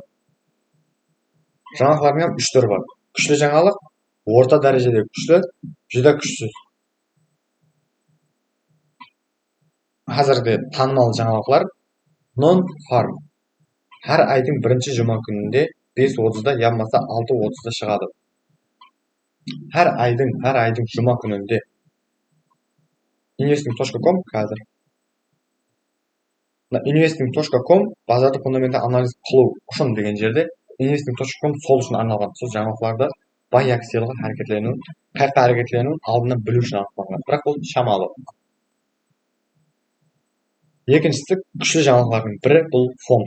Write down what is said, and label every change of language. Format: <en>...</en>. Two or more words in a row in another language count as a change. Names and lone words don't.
<kk>Жаңалықтардың 3 түрі бар. Күшті жаңалық, орта дәрежеде күшті, жүдә күшсіз. Қазіргі танымал жаңалықтар non-farm. Әр айдың бірінші жұма күнінде 5:30-да, я болмаса 6:30-да шығады. Әр айдың жұма күнінде. Investing.com қазір. Investing.com базарды фундаментті анализ қылу үшін деген жерде Investing.com сол үшін арналған. Сол жаңалықтарды бай акцияларға қайта әрекетленуін алдынан білу үшін арналған. Бірақ ол шамалы. Екіншісі күшті жаңалықтардың бірі бұл FOMS.</kk>